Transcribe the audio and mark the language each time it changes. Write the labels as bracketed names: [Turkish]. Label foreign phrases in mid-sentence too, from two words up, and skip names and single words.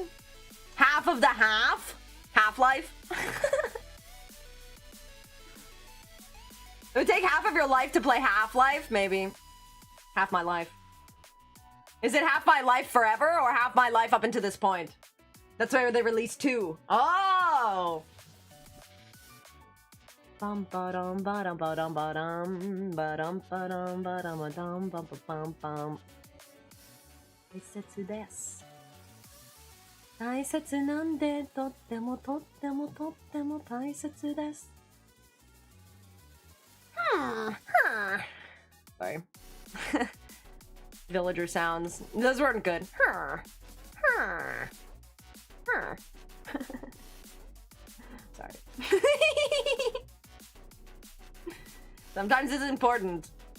[English] Half of the half? Half-Life? It would take half of your life to play Half-Life? Maybe. Half my life. Is it half my life forever or half my life up until this point? That's why they released 2. Oh! Bum ba-dum ba-dum ba-dum ba-dum ba-dum ba-dum ba-dum ba-dum bum bum bum. [Japanese] 大切です。大切なんでとってもとってもとっても大切です。Sorry. [English] Villager sounds. Those weren't good. Sorry. Sometimes it's important.